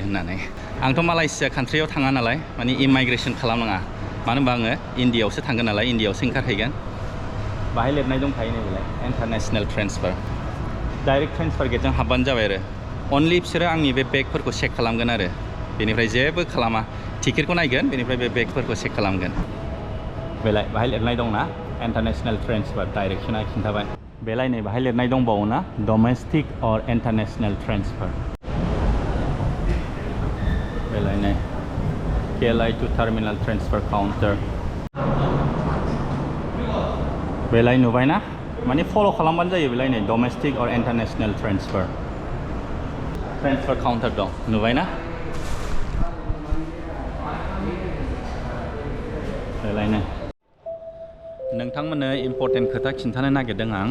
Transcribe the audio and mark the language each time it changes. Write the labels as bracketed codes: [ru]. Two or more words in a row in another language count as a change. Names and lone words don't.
[brx] होननानै आंथ' मालायसिया कान्ट्रियाव थाङा नालाय माने इमाइग्रेशन खालामनाङा मानो होनबा आङो इन्डियायावसो थांगोन नालाय इन्डियायावसो ओंखारहैगोन बाहाय लिरनाय दंखायो नै बेलाय [en] international transfer direct transfer gate [brx] हाबबानो जाबाय आरो अनलि बिसोरो आंनि बे बेगफोरखौ चेक खालामगोन आरो बेनिफ्राय जेबो खालामा टिकेटखौ नायगोन बेनिफ्राय बे बेगफोरखौ चेक खालामगोन बेलाय बाहाय लिरनाय दंना [en] international transfer direction [brx] खिन्थाबाय बेलाय नै बाहाय लिरनाय दंबावो ना [en] domestic or international transfer [brx] बेलाय नै [en] KLI to terminal transfer counter [brx] बेलाय नुबाय ना माने फल' खालामबानो जायो बेलाय नै [en] domestic or international transfer counter [brx] दं नुबाय ना बेलाय नै नोंथांमोननो इम्पर्टेन्ट खोथा खिन्थानो नागिरदों आं